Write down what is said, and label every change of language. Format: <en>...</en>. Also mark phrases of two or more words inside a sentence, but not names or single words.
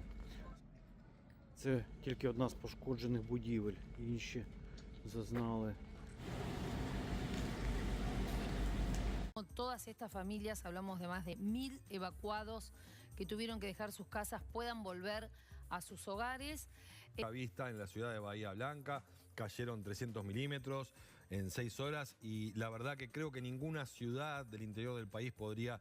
<uk>Це тільки одна з пошкоджених будівель, інші зазнали.</uk> <es>Todas estas familias, hablamos de más de 1000 evacuados que tuvieron que dejar sus casas, puedan volver a sus hogares. A Vista, en la ciudad de Bahía Blanca, cayeron 300 milímetros en 6 horas y la verdad que creo que ninguna ciudad del interior del país podría...</es>